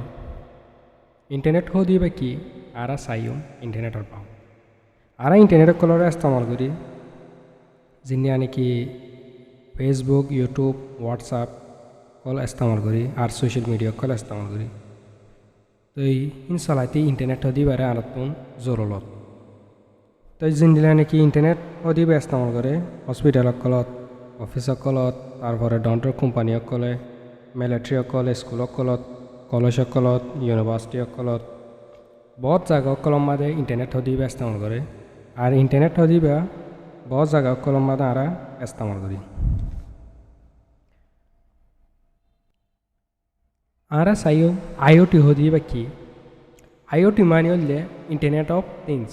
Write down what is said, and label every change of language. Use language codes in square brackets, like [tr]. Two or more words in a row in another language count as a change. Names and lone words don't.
[rkt] ইন্টারনেট হো দিবে কি আর চাইও ইন্টারনেটের বাবদ আর ইন্টারনেট কলরে ইস্তেমাল করি যিনি নাকি ফেসবুক, ইউটিউব, হোয়াটসঅ্যাপ কল ইস্তেমাল করি আর [en] social media [rkt] কল ইস্তেমাল করি। তো এই ইনশাল্লাহ ইন্টারনেট হো দিবারে আনতুন জরুরত। তো যিনদিলা নাকি ইন্টারনেট অধিবে ইস্তেমাল করে হস্পিটালসকলত, অফিসকলত, তারপরে ডন্টর কোম্পানীসকলে, মিলিটাৰীসকল, স্কুলসকলত, কলেজসকলত, ইউনিভাৰ্চিটিসকলত বহুত জাগাসকলৰ মাঝে ইন্টারনেট অধিবে ইস্তেমাল করে। আর ইন্টারনেট অধিবে বহুত জাগাসকলৰ মাঝে আরা ইস্তেমাল করি। আরা চাইও আইওটি হদিবে কি? আইওটি মানে হলে [en] Internet of Things.